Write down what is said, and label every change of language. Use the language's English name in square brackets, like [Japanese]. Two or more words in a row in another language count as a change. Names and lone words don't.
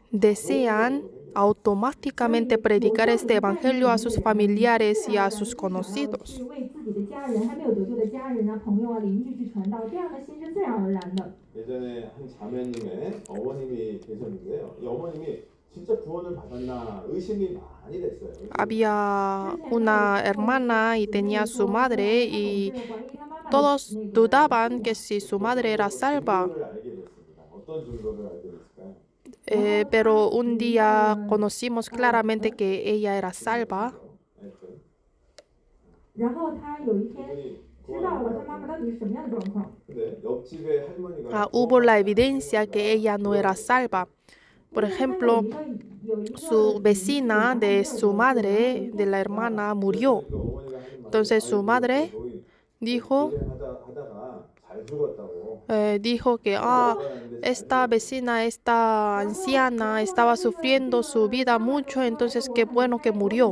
[Spanish] desean automáticamente predicar este evangelio a sus familiares y a sus [Chinese] 去 [Spanish] conocidos. [Chinese] 为自己的家人还没有得救的家人啊、朋友啊、邻居去传道，这样的心是自然而然的。 [Korean] 예전에 한 자매님의 어머님이 계셨는데요. 이 어머님이 진짜 구원을 받았나 의심이 많이 됐어요. [Spanish] Había una hermana y tenía su madre y todos dudaban que si su madre era salva. [Korean] 증거를 알게 됐습니다. 어떤 증거를 알게 됐을까요? [Spanish] Pero un día conocimos claramente que ella era salva. [Chinese] 然后他有一天 [Korean] 그분이 [Chinese] 知道了他妈妈到底是什么样的状况。 [Korean] 근데 옆집에 할머니가 [Spanish] Hubo la evidencia que ella no era salva. Por ejemplo, su vecina de su madre, de la hermana, murió. Entonces su madre dijo, dijo que esta vecina, esta anciana, estaba sufriendo su vida mucho, entonces qué bueno que murió.